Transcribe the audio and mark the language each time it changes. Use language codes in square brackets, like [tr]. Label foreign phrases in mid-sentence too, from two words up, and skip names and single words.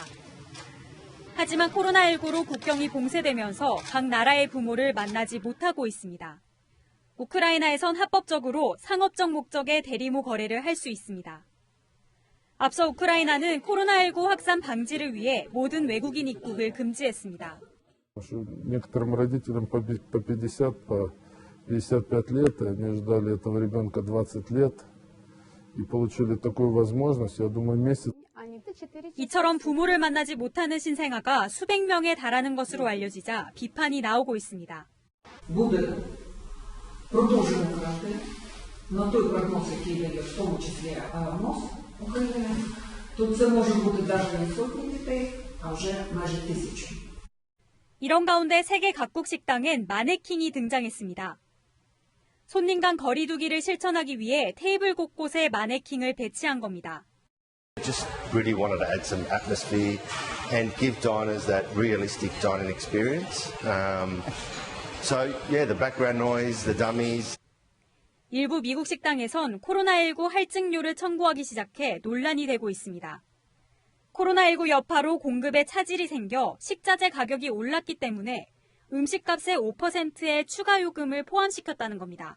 [ko] 하지만 코로나19로 국경이 봉쇄되면서 각 나라의 부모를 만나지 못하고 있습니다. 우크라이나에선 합법적으로 상업적 목적의 대리모 거래를 할 수 있습니다. 앞서 우크라이나는 코로나19 확산 방지를 위해 모든 외국인 입국을 금지했습니다. [ru] Некоторым родителям по 50, по 55 лет, они ждали этого ребенка 20 лет и получили такую возможность, я думаю, месяц. [ko] 이처럼 부모를 만나지 못하는 신생아가 수백 명에 달하는 것으로 알려지자 비판이 나오고 있습니다. [uk] Буде продовжено карантин на той прогноз, який дає в тому числі МОЗ України, то це може бути навіть не сотні дітей, а вже майже 1000. [ko] 이런 가운데 세계 각국 식당엔 마네킹이 등장했습니다. 손님 간 거리 두기를 실천하기 위해 테이블 곳곳에 마네킹을 배치한 겁니다. [en] Just really wanted to add some atmosphere and give diners that realistic dining experience. So yeah, the background noise, the dummies. [ko] 일부 미국 식당에선 코로나19 할증료를 청구하기 시작해 논란이 되고 있습니다. 코로나19 여파로 공급에 차질이 생겨 식자재 가격이 올랐기 때문에 음식값의 5%의 추가 요금을 포함시켰다는 겁니다.